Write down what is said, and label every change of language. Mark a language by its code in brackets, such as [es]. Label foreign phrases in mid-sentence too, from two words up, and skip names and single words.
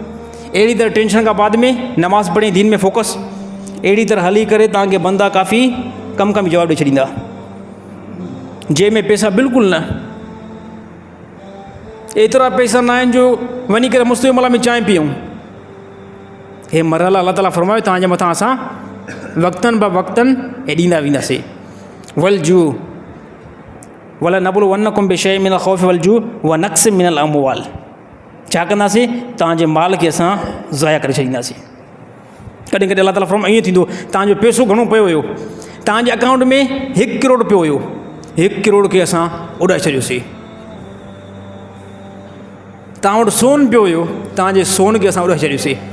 [sd] अहिड़ी तरह टेंशन खां बाद में नमाज़ पढ़ी, दीन में फोकस, अहिड़ी तरह हली करे तव्हांखे बंदा काफ़ी कम बि जवाबु ॾेई छॾींदा, जंहिं में पैसा बिल्कुलु न, एतिरा पैसा न आहिनि जो वञी करे मुस्तक़बिल में चांहि पीऊं। हे मरहला अल्लाह ताला फरमायो तव्हांजे मथां असां वक़्तनि ब वक़्तनि हे ॾींदा वेंदासीं। [ar] ول جو ولنبلونكم بشيء من الخوف والجوع ونقص من الأموال, [sd] छा कंदासीं, तव्हांजे माल खे असां ज़ाया करे छॾींदासीं। कॾहिं कॾहिं अल्लाह ताला फरमाए ईअं थींदो, तव्हांजो पैसो घणो पियो हुयो, तव्हांजे अकाउंट में 1 करोड़ पियो हुयो, 1 करोड़ खे असां उॾाए छॾियोसीं। तव्हां वटि सोन पियो हुयो, तव्हांजे सोन खे असां उॾाए छॾियोसीं।